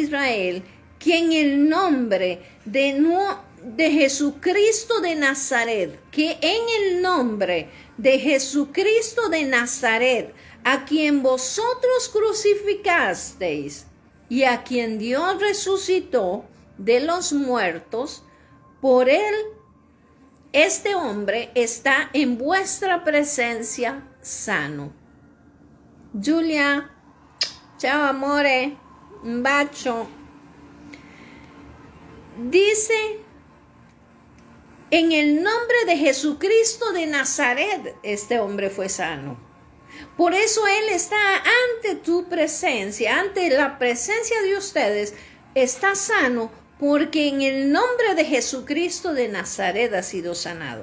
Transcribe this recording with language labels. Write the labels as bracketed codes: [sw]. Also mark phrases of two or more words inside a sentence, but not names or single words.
[es] Israel que en el nombre de Jesucristo de Nazaret, que en el nombre de Jesucristo de Nazaret, a quien vosotros crucificasteis y a quien Dios resucitó de los muertos, por él, este hombre está en vuestra presencia sano. [it] Julia, chao amore, un bacio. [es] Dice, en el nombre de Jesucristo de Nazaret, este hombre fue sano. Por eso él está ante tu presencia, ante la presencia de ustedes, está sano, porque en el nombre de Jesucristo de Nazaret ha sido sanado.